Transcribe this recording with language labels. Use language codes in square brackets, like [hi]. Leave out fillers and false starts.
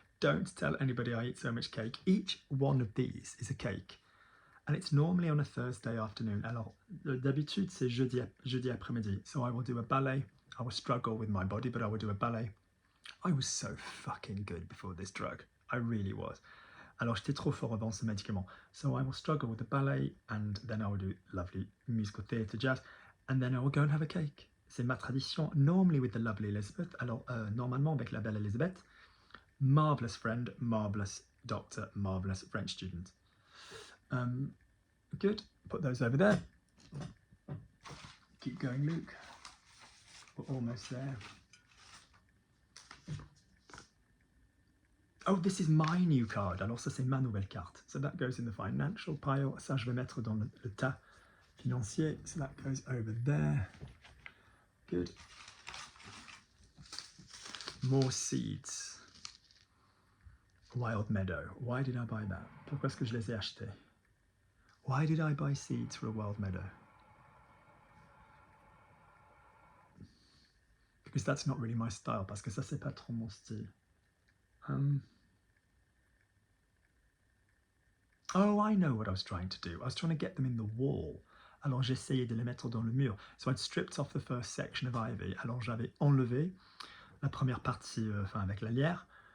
[en] Don't tell anybody I eat so much cake. Each one of these is a cake, and it's normally on a Thursday afternoon. [fr] Alors d'habitude c'est jeudi après-midi. [en] So I will do a ballet. I will struggle with my body, but I will do a ballet. I was so fucking good before this drug. I really was. [fr] Alors j'étais trop fort avant ce médicament. [en] So I will struggle with the ballet, and then I will do lovely musical theatre, jazz, and then I will go and have a cake. [fr] C'est ma tradition, [en] normally with the lovely Elizabeth. [fr] Alors normalement avec la belle Elizabeth. [en] Marvellous friend, marvellous doctor, marvellous French student. Good, put those over there. Keep going, Luke. We're almost there. Oh, this is my new card. [fr] Alors ça c'est ma nouvelle carte. [en] So that goes in the financial pile. [fr] Ça je vais mettre dans le tas financier. [en] So that goes over there. Good. More seeds. Wild Meadow. Why did I buy that? [fr] Pourquoi est-ce que je les ai achetés? [en] Why did I buy seeds for a wild meadow? Because that's not really my style. [fr] Parce que ça c'est pas trop mon style. [en] Oh, I know what I was trying to do. I was trying to get them in the wall. [fr] Alors j'essayais de les mettre dans le mur. [en] So I'd stripped off the first section of ivy. [fr] Alors j'avais enlevé la première partie, avec la lierre.